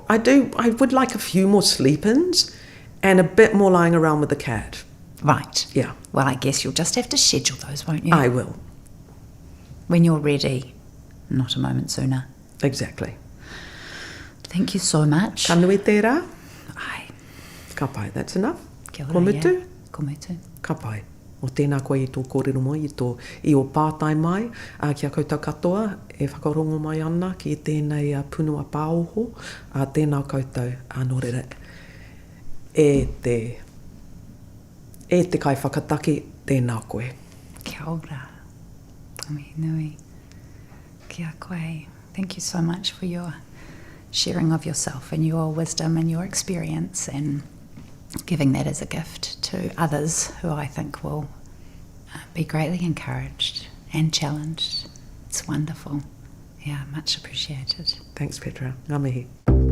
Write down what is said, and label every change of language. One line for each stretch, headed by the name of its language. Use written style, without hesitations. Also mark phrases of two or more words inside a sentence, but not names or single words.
English: I would like a few more sleep-ins and a bit more lying around with the cat. Right. Yeah. Well, I guess you'll just have to schedule those, won't you? I will. When you're ready, not a moment sooner. Exactly. Thank you so much.
Māori: Ka nui tērā. Ai. Ka pai,
English: that's enough.
Māori: Kia ora, Ko mutu? yeah. Ko mutu. Ka pai. O tēnā koe i tō kōrero mai, i o pātai mai, kia koutou katoa, e whakarongo mai ana ki tēnei punua pāoho, tēnā koutou, nō rere, e te kai whakataki, tēnā koe. Kia ora. Mihi nui. Kia koe.
English: Thank you so much for your sharing of yourself and your wisdom and your experience, and giving that as a gift to others who I think will be greatly encouraged and challenged. It's wonderful. Yeah, much appreciated. Thanks, Petra.
Māori: Ngā mihi.